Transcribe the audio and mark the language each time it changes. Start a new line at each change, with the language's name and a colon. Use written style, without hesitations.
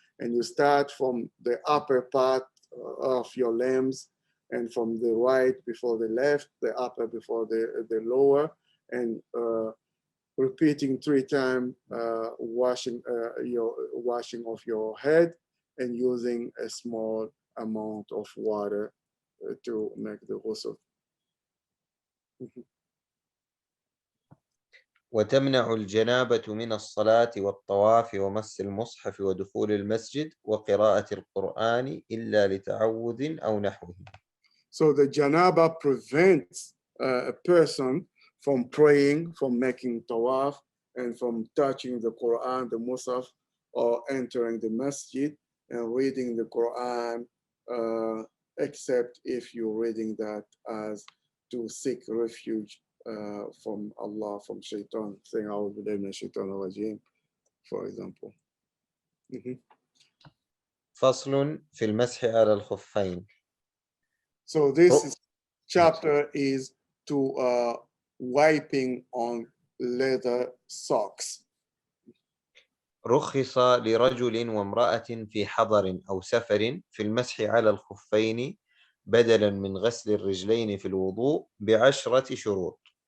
English: And you start from the upper part of your limbs and from the right before the left, the upper before the lower, and repeating 3 times washing of your head and using a small amount of water to make the ghusl.
Arabic: وتمنع الجنابة من الصلاة والطواف ومس المصحف ودخول المسجد وقراءة القرآن إلا لتعوذ أو نحوه.
English: So the janaba prevents a person from praying, from making tawaf, and from touching the Quran, the Musaf, or entering the masjid and reading the Quran, except if you're reading that as to seek refuge from Allah, from shaitan, saying,
Arabic: A'udhu billahi minash shaitanir rajim,
English: for example.
Arabic: فصل في المسح على الخفين.
English: So this chapter is to wiping on leather socks. رخص لرجل وامرأة في حضر أو سفر في المسح على الخفين بدلا من غسل الرجلين في الوضوء ب10 شروط.